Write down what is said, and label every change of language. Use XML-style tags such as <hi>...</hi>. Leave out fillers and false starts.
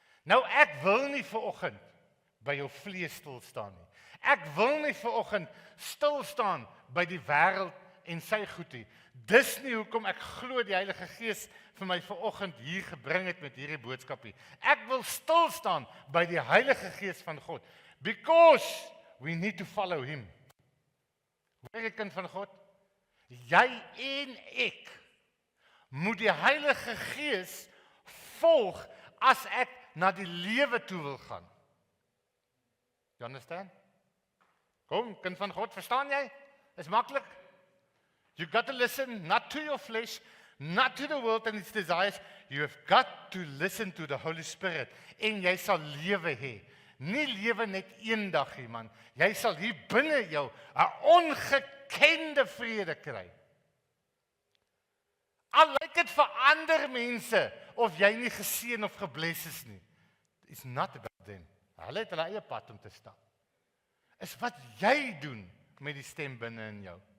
<af>Nou ek wil nie vanoggend by jou vlees stil staan nie. Ek wil nie vanoggend stil staan by die wêreld en sy goed nie. Dis nie hoekom ek glo die Heilige Gees vir my vanoggend hier gebring het met hierdie boodskap nie. Ek wil stil staan by die Heilige Gees van God.</af> <en>Because we need to follow him.</en> <af>Hoor jy, kind van God? Jy en ek moet die Heilige Gees volg as ek na die lewe toe wil gaan.</af> <en>You understand?</en> <af>Kom, kind van God, verstaan jy? Is maklik.</af> <en>You got to listen not to your flesh, not to the world and its desires. You have got to listen to the Holy Spirit.</en> <af>En jy sal lewe hê. Nie lewe net eendag nie, man. Jy sal hier binne jou 'n ongekende vrede kry. Al lyk dit vir ander mense of jy nie geseën of gebless is nie.</af> <en>It's not about them.</en> <af>Hulle het hulle eie pad om te stap. Is wat jy doen met die stem binne in jou.</af>